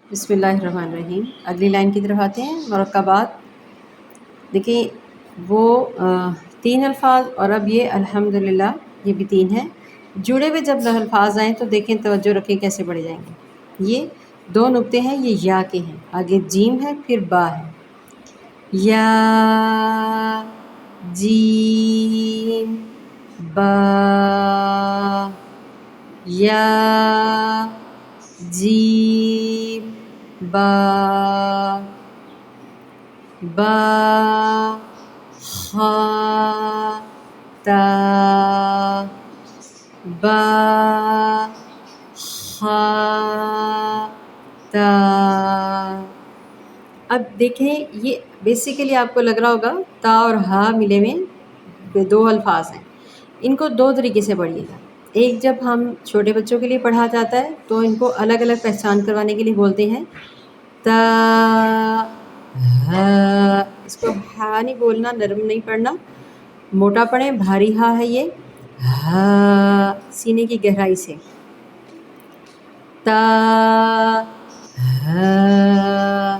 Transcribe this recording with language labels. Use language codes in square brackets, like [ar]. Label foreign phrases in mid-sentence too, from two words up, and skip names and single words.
[ar] بسم اللہ الرحمن الرحیم۔ [ur] اگلی لائن کی طرف آتے ہیں۔ مرکبات دیکھیں وہ 3 الفاظ، اور اب یہ الحمدللہ یہ بھی 3 ہیں۔ جڑے ہوئے جب الفاظ آئیں تو دیکھیں، توجہ رکھیں کیسے پڑھے جائیں گے۔ یہ 2 نقطے ہیں، یہ یا کے ہیں، آگے جیم ہے پھر با ہے۔ یا جیم با، یا جیم با، با خا تا، با خا تا۔ اب دیکھیں یہ بیسیکلی آپ کو لگ رہا ہوگا تا اور ہا ملے میں 2 الفاظ ہیں۔ ان کو 2 طریقے سے پڑھیے گا۔ ایک جب ہم چھوٹے بچوں کے لیے پڑھا جاتا ہے تو ان کو الگ الگ پہچان کروانے کے لیے بولتے ہیں تا ہا، اس کو ہا نہیں بولنا، نرم نہیں پڑھنا، موٹا پڑھیں، بھاری ہا ہے یہ، ہا سینے کی گہرائی سے، تا ہا۔